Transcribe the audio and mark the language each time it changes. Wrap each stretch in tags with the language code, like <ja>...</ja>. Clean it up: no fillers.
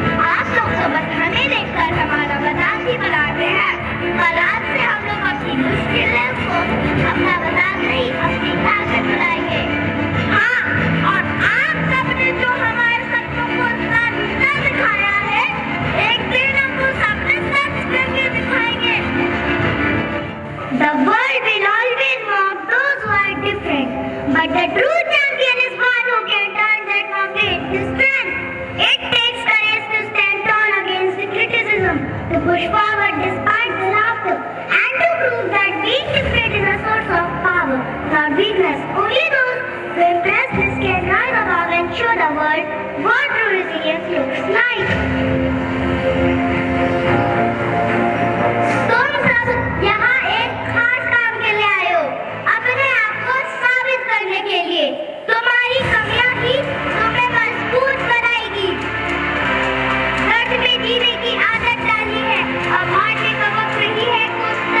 <hi>आप लोग तो बस हमें देखकर हमारा मजाक ही बनाते हैं, पर आज से हम लोग अपनी मुश्किलों को अपना मजाक नहीं, अपनी ताकत बनाएंगे। हाँ, और आप सबने जो हमारे सपनों को इतना नीचा दिखाया है, एक दिन हम वो सपने सच करके दिखाएंगे।</hi> <en>The world will always mock those who are different, but the true champion is one who can turn that mockery into strength. It takes courage to stand tall against the criticism, to push forward despite the laughter, and to prove that being different is a source of power, not weakness. Only those who embrace this can rise above and show the world what true resilience looks like.</en> <hi>तुम सब यहाँ एक खास काम के लिए आए हो, अपने आप को साबित करने के लिए। तुम्हारी कमियां ही तुम्हें मजबूत बनाएगी। दर्द में जीने की आदत डाली है, अब हारने का वक्त नहीं है कुछ।</hi>